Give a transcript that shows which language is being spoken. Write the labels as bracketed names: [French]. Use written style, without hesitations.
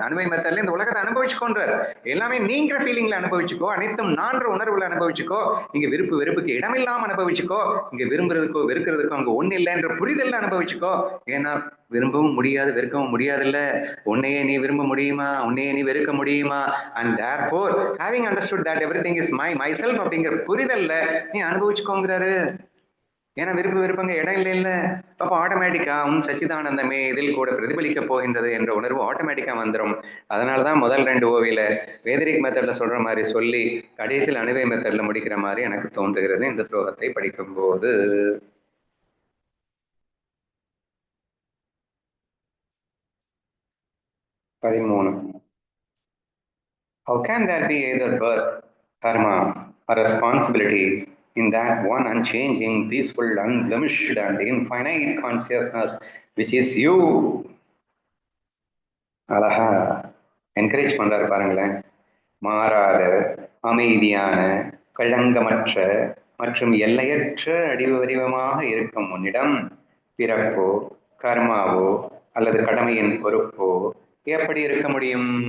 [Tamil] அனுபவி மெத்தட்ல இந்த உலகத்தை அனுபவிச்சுக்கோன்றாரு. எல்லாமே நீங்கிற ஃபீலிங்ல அனுபவிச்சுக்கோ, அனைத்தும் நான்ற உணர்வுல அனுபவிச்சுக்கோ, இங்க விருப்பு வெறுப்புக்கு இடமில்லாம அனுபவிச்சுக்கோ, இங்க விரும்புறதுக்கோ வெறுக்கிறதுக்கோ அங்க ஒண்ணு இல்லைன்ற புரிதல்ல அனுபவிச்சுக்கோ. ஏன்னா விரும்பவும் முடியாது வெறுக்கவும் முடியாதுல்ல. உன்னையே நீ விரும்ப முடியுமா, உன்னையே நீ வெறுக்க முடியுமா? [English] and therefore having understood that everything is myself [Tamil] அப்படிங்கிற புரிதல்ல நீ அனுபவிச்சுக்கோங்கிறாரு. ஏன்னா விருப்பு வெறுப்பங்க இடம் இல்லை இல்ல. அப்போ ஆட்டோமேட்டிக்கா உன் சச்சிதானந்தமே இதில் கூட பிரதிபலிக்க போகின்றது என்ற உணர்வு ஆட்டோமேட்டிக்கா வந்துடும். அதனாலதான் முதல் 2 ஓவியில வேதிரிக் மெத்தட்ல சொல்ற மாதிரி சொல்லி கடைசியில் அணுவை மெத்தட்ல முடிக்கிற மாதிரி எனக்கு தோன்றுகிறது இந்த ஸ்லோகத்தை படிக்கும் போது. [English] How can there be either birth, karma, or responsibility in that one unchanging, peaceful, unblemished, and infinite consciousness which is you? [Tamil] அழகா என்கரேஜ் பண்றாரு பாருங்களேன். மாறாத, அமைதியான, களங்கமற்ற மற்றும் எல்லையற்ற அடிவு வடிவமாக இருக்கும் உன்னிடம் பிறப்போ கர்மாவோ அல்லது கடமையின் பொறுப்போ எப்படி இருக்க முடியும்?